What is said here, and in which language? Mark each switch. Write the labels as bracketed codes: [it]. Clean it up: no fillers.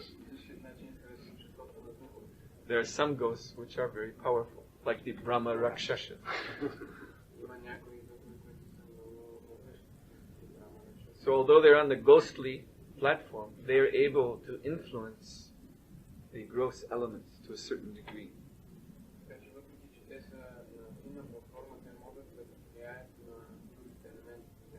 [bg] Същият начин сред обществото на духовете. [en] there are some ghosts which are very powerful, like the Brahma Rakshasas. [bg] Има някои духове, които са много могъщи. [en] So although they're on the ghostly platform, they are able to influence the gross elements to a certain degree. [bg] Така че въпреки, че те са на финна платформа, те могат да влияят на другите елементи.